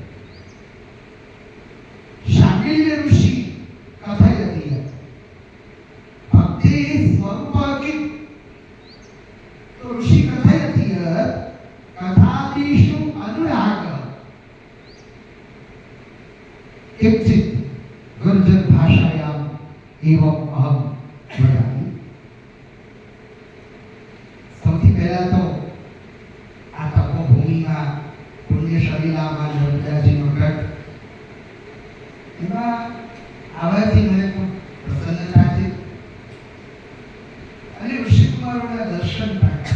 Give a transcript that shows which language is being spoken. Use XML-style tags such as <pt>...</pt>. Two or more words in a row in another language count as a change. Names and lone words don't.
<sa>शाण्डिल्य ऋषि कथयति भक्तेः स्वरूपः किम्? तो ऋषि कथयति कथादिषु अनुरागः किंचित गुर्जर भाषायाम एवं अहम वदामि।</sa> <gu>સૌથી પહેલા તો આ તપોભૂમિમાં પુણ્યશલીલામાં નર્મદાજીનો તટ એમાં આવવાથી મને ખૂબ પ્રસન્નતા છે અને ઋષિકુમારોના દર્શન પણ</gu>